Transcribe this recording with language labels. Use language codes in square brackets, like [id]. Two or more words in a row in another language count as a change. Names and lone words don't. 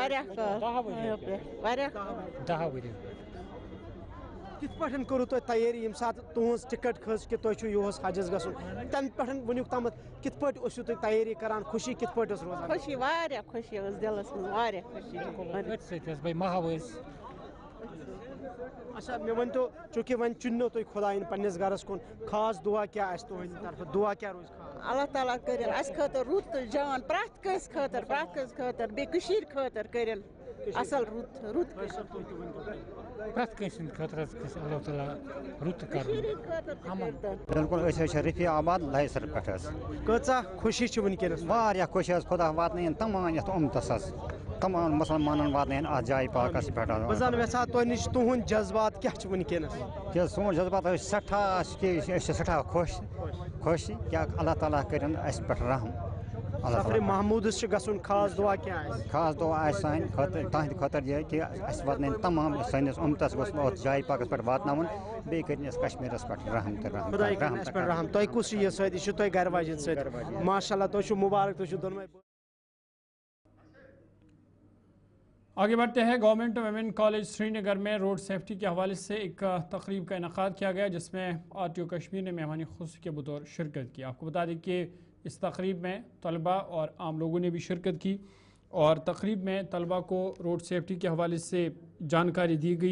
[ks] کت پہ کرو تھی تیاری یم سات تہذ ٹکٹ کھز کہ تھی یہس حجس گھن تمہ پہ ونیک تام کت پہ تھی تیاری کران خوشی کت پہ روزان خوشی واریاہ خوشی دلس من واریاہ خوشی ماحوس اچھا مے ون تو چونکہ ون چنو تھی خدائن پنس گھرس کن خاص دعا کیا تہند طرف دعا کیا روز خاص اللہ تعالیٰ کرن اس خاطر رُت تہٕ جان پرٛٮ۪تھ کٲنٛسہِ خٲطرٕ بیٚیہِ کٔشیٖرِ خٲطرٕ کرن اصل رُت پرٛٮ۪تھ کٲنٛسہِ ہٕنٛدِ خٲطرٕ گژھِ اللہ تعالیٰ رُت کرُن بالکل رفیع آباد لائسر پہ کۭژاہ خوشی چھ ونکیٚنس واریاہ خوش خدا واتن تمام یتھ امتس تمام مسلمانن واتن اتھ جائے پاکس پہ بہٕ زن یژھان تۄہہِ نِش تُہُنٛد جذبات کیٛاہ چھُ ونکیٚنس سون جذبات سٹھاہ خوش کیا اللہ تعالیٰ کرن اس پہ رحم سفر محمودس چھ گژھُن خاص دعا کیٛاہ آسہِ خاص دعا آسہِ سانہِ خٲطرٕ تہنٛدِ خٲطرٕ یہ کہ اس واتن تمام سٲنِس امتس گوٚژھ اتھ جایہِ پاکس پہ واتناوُن بیٚیہِ کٔرِنۍ اَسہِ کشمیٖرس پٮ۪ٹھ رحم تہٕ رحم خۄداے کٔرِنۍ اَسہِ پٮ۪ٹھ رحم تۄہہِ کُس چھُ یہِ سۭتۍ یہِ چھُ تۄہہِ گھرٕ واجٮ۪ن سۭتۍ [ar] ماشاء اللہ [ks] تُہۍ چھِو مُبارک تُہۍ چھِو دۄنوَے [ur] آگے بڑھتے ہیں۔ گورنمنٹ ویمن کالج سری نگر میں روڈ سیفٹی کے حوالے سے ایک تقریب کا انعقاد کیا گیا جس میں RTO کشمیر نے مہمان خصوصی کے بطور شرکت کی۔ آپ کو بتا دیں کہ اس تقریب میں طلباء اور عام لوگوں نے بھی شرکت کی اور تقریب میں طلباء کو روڈ سیفٹی کے حوالے سے جانکاری دی گئی۔